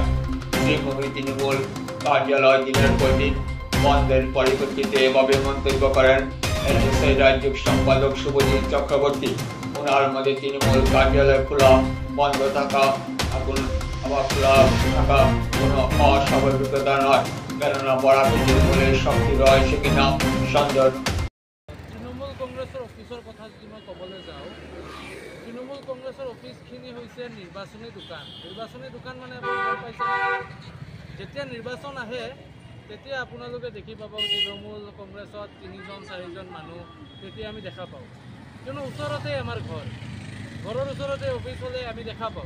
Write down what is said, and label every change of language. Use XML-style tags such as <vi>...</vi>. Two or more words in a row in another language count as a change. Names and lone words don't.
<bn>শ্রীভূমি তৃণমূল কার্যালয় দিনের পর দিন বন্ধের পরিপ্রেক্ষিতে এভাবে মন্তব্য করেন এনএসআই রাজ্য সম্পাদক শুভজিৎ চক্রবর্তী। ওনার মধ্যে তৃণমূল কার্যালয় খোলা বন্ধ থাকা আবার খোলা থাকা কোনো অস্বাভাবিকতা নয়, কেননা বরাকে তৃণমূলের শক্তি রয়েছে কিনা সন্দেহ।</bn> <as>তৃণমূল কংগ্ৰেছৰ অফিচৰ কথা যদি মই ক'বলৈ যাওঁ, তৃণমূল কংগ্ৰেছৰ অফিচখিনি হৈছে নিৰ্বাচনী দোকান মানে আপুনি গম পাইছে, যেতিয়া নিৰ্বাচন আহে তেতিয়া আপোনালোকে দেখি পাব তৃণমূল কংগ্ৰেছত 3-4জন মানুহ তেতিয়া আমি দেখা পাওঁ, কিয়নো ওচৰতে আমাৰ ঘৰৰ ওচৰতে অফিচ হ'লে আমি দেখা পাওঁ।</as>